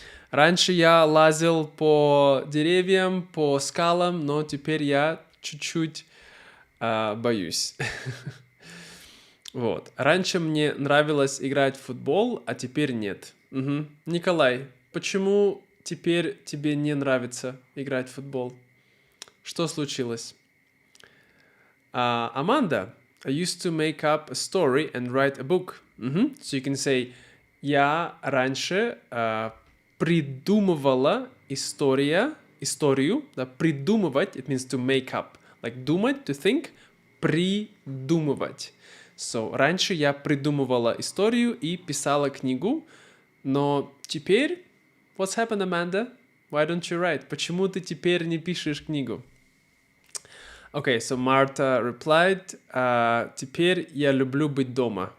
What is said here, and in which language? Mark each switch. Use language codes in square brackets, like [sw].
[ru] Раньше я лазил по деревьям, по скалам, но теперь я чуть-чуть боюсь. Вот. Раньше мне нравилось играть в футбол, а теперь нет. Николай, почему теперь тебе не нравится играть в футбол? Что случилось? [en] Amanda, I used to make up a story and write a book. So you can say, [ru] я раньше придумывала историю, да, придумывать, [en] it means to make up, like думать, to think, придумывать. [ru] So, раньше я придумывала историю и писала книгу, но теперь, [en] what's happened, [ru] Amanda? [en] Why don't you write? [ru] Почему ты теперь не пишешь книгу? [en] Okay, so Marta replied, [ru] теперь я люблю быть дома.